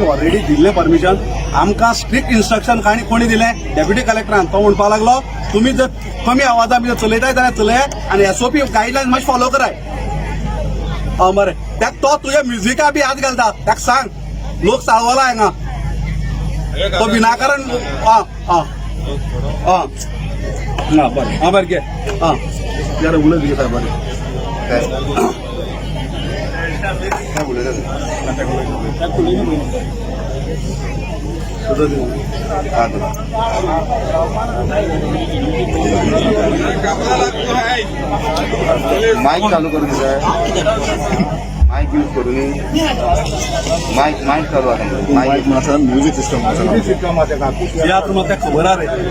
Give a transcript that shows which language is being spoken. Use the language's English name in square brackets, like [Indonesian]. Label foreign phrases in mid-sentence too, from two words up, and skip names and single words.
[Konkani] ऑलरेडी दिल्लें परमिशन आमकां [English] strict instruction [Konkani] कोणी दिलें [English] deputy collectoran [Konkani] तो म्हणपा लागलो तुमी जर कमी आवाजान भितर चलयताय जाल्यार चलय आनी [English] SOP guideline [Konkani] मातशें फॉलो कराय बरें त्याक तो तुज्या म्युजिका बी हात घालता ताका सांग लोक साळवला हांगा तो विनाकारण बरें बरें घे जरा उलय घे साहेब बरें [Marathi] काय बोलायचं माईक चालू करून दिलाय माईक यूज करून माईक चालू आहे [English] mic music system [Konkani] तियात्र म्हाका खबर आहा रे